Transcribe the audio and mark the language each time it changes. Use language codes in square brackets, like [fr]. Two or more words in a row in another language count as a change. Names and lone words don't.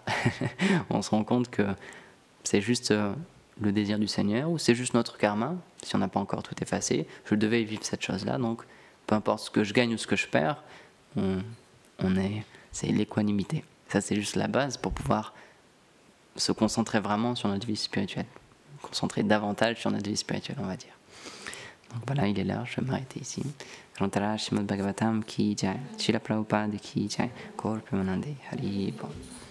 [fr] On se rend compte que c'est juste le désir du Seigneur, ou c'est juste notre karma, si on n'a pas encore tout effacé, je devais vivre cette chose-là, donc peu importe ce que je gagne ou ce que je perds, c'est l'équanimité. Ça c'est juste la base pour pouvoir se concentrer vraiment sur notre vie spirituelle, concentrer davantage sur notre vie spirituelle, on va dire. Donc voilà, il est l'heure, je vais m'arrêter ici. [hi] ग्रंतर श्रीमद् भागवतम् की जय, श्रील प्रभुपाद की जय, गौर प्रेमानंदे हरि बोल.